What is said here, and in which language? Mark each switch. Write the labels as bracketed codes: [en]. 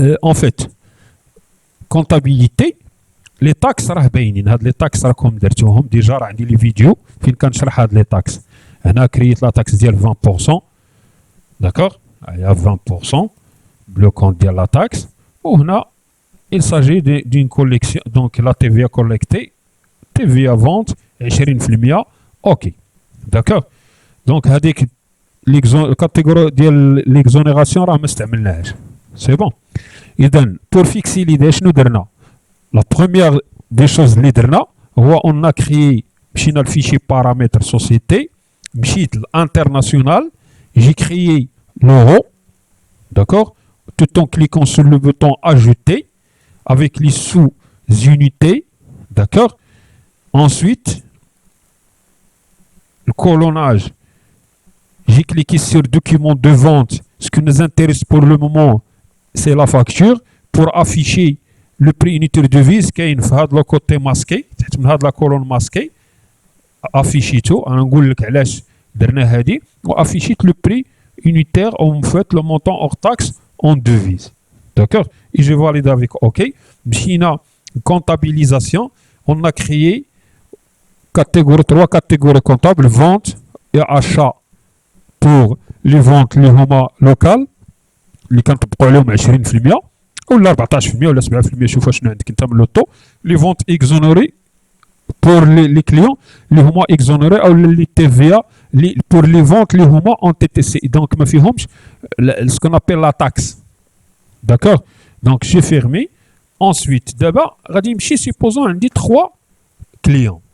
[fr] en fait comptabilité les taxes [ar] راه باينين هاد لي taxes راكم درتوهم ديجا راه عندي لي فيديو فين كنشرح هاد لي taxes هنا كرييت لا taxe ديال [fr] 20% d'accord il y a 20% le compte ديال لا taxe وهنا il s'agit d'une collection donc la TVA collectée TVA vente 20% ok d'accord donc هذيك [ar] الكاتيجوري ديال ليكزونيراسيون راه ما استعملناهاش. سي بون. اذا بور فيكسي ليدي شنو درنا؟ لا بروميير دي شوز اللي درنا هو اون ا كريي، مشينا لفيشي بارامتر سوسيتي، مشيت لانترناسيونال، [fr] j'ai créé l'euro, d'accord, tout en cliquant sur le bouton ajouter avec les sous-unités, d'accord. Ensuite, le colonnage, j'ai cliqué sur document de vente. Ce qui nous intéresse pour le moment, c'est la facture. Pour afficher le prix unitaire de devise, qui est le côté masqué, la colonne masquée, afficher tout. On a dit afficher le prix unitaire, en fait, le montant hors taxe en devise. D'accord. Et je valide avec OK. China, comptabilisation, on a créé trois catégories comptables, vente et achat pour les ventes locales [ar] اللي كنطبقوا عليهم 20% ولا 14% ولا 7%. شوف شنو عندك انت من لوطو. لي فونت اكزونوري بور لي كليون اللي هما اكزونوري او لي تي في بور لي فونت اللي هما اون تي تي سي، دونك ما فيهمش سكون ابيل لا تاكس. داكور. دونك جي فيرمي. انسويت دابا غادي نمشي سيبوزون عندي 3 كليون.